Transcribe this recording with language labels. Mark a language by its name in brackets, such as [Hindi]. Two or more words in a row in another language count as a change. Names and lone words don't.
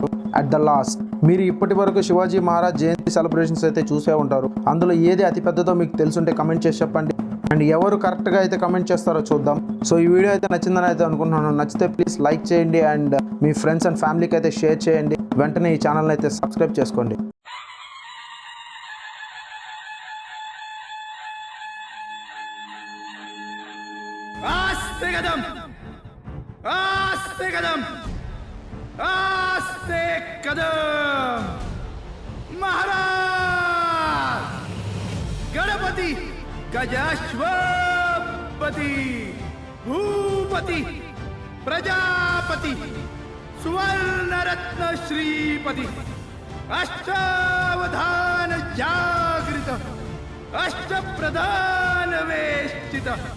[English] at the last [Telugu] మీరు ఇప్పటి వరకు శివాజీ మహారాజ్ జయంతి సెలబ్రేషన్స్ అయితే చూసే ఉంటారు. అందులో ఏది అతి పెద్దదో మీకు తెలుసుంటే కమెంట్ చేసి చెప్పండి. అండ్ ఎవరు కరెక్ట్గా అయితే కమెంట్ చేస్తారో చూద్దాం. సో ఈ వీడియో అయితే నచ్చిందని అయితే అనుకుంటున్నాను. నచ్చితే [English] please like [Telugu] చేయండి అండ్ మీ [English] friends and familyకి [Telugu] అయితే షేర్ చేయండి. వెంటనే ఈ ఛానల్ని అయితే సబ్స్క్రైబ్ చేసుకోండి. [Hindi] आस्ते कदम, आस्ते कदम, आस्ते कदम. [Marathi] महाराज गणपति गजाश्वपति भूपति प्रजापति सुवर्णरत्न श्रीपति अष्टावधान जागृत अष्टप्रधान वेष्टित